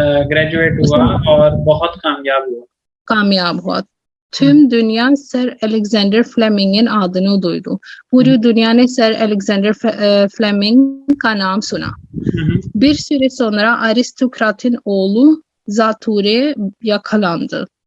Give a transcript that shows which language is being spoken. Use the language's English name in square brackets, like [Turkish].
[Urdu] Graduate हुआ और बहुत कामयाब हुआ। [Turkish] Tüm dünya Sir Alexander Fleming'in adını duydu। [Urdu] पूरी दुनिया ने सर अलेक्जेंडर फ्लेमिंग का नाम सुना। [Turkish] Bir süre sonra aristokratın oğlu zatürre yakalandı।